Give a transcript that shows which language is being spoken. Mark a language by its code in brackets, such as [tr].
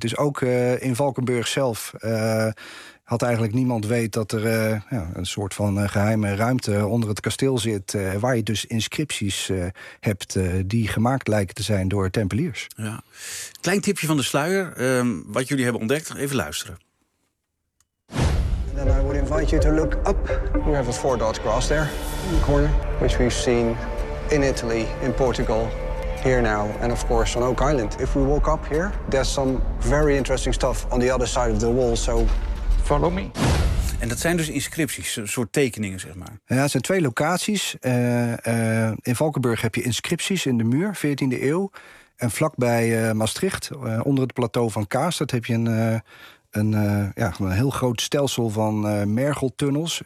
[nl] Dus ook in Valkenburg zelf had eigenlijk niemand weet dat er een soort van geheime ruimte onder het kasteel zit, waar je dus inscripties hebt die gemaakt lijken te zijn door tempeliers. Ja. Klein tipje van de sluier, wat jullie hebben ontdekt, even luisteren. [en] Then I would invite you to look up. We have a four-dot cross there in the corner, which we've seen in Italy, in Portugal, here now, and of course on Oak Island. If we walk up here, there's some very interesting stuff on the other side of the wall, so follow me. [nl] En dat zijn dus inscripties, een soort tekeningen, zeg maar. Ja, het zijn twee locaties. In Valkenburg heb je inscripties in de muur, 14e eeuw. En vlakbij Maastricht, onder het plateau van Kaastert, heb je een heel groot stelsel van mergeltunnels.